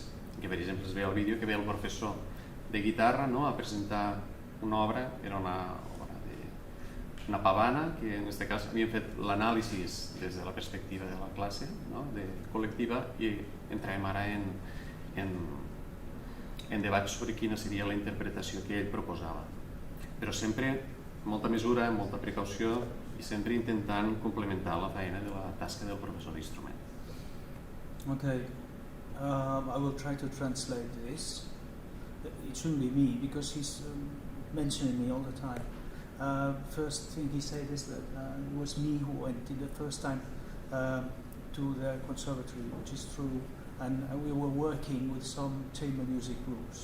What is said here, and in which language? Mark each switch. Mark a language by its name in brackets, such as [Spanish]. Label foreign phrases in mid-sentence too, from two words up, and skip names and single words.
[Catalan] Que per exemple es veia al vídeo que ve el professor de guitarra a presentar una obra, era una pavana, que en aquest cas havíem fet l'anàlisi des de la perspectiva de la classe col·lectiva i entrem ara en debats sobre quina seria la interpretació que ell proposava. Però sempre amb molta mesura, amb molta precaució i sempre intentant complementar la feina de la tasca del professor d'instrument. [English] Okay. I will try to translate this. It shouldn't be me because he's mentioning me all the time. First thing he said is that it was me who went in the first time to the conservatory, which is true, and we were working with some chamber music groups.